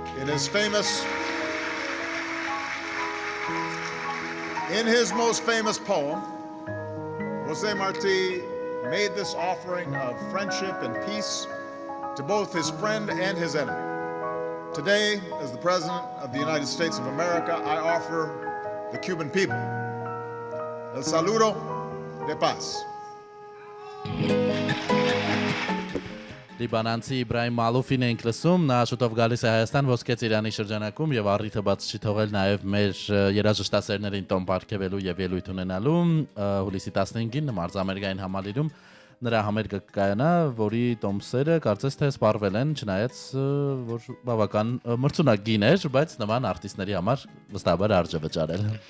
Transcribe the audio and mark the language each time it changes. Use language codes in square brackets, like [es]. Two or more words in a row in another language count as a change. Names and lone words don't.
[en] In his most famous poem, José Martí made this offering of friendship and peace to both his friend and his enemy. Today, as the President of the United States of America, I offer the Cuban people [es] el saludo de paz. [hy] Լիբանանցի Իբրահիմ Մալուֆին ենք լսում, նա շուտով գալիս է Հայաստան ոսկե ծիրանի շրջանակում եւ առիթը բաց չի թողել նաեւ մեր երաժշտասերներին տոն պարգևելու եւ ելույթ ունենալու հուլիսի 15-ին մարզամերգային համալիրում նրա համերգը կայանա, որի տոմսերը կարծես թե սպառվել են, չնայած որ բավական մրցունակ էր, բայց նման արտիստների համար վստահաբար արժե վճարել։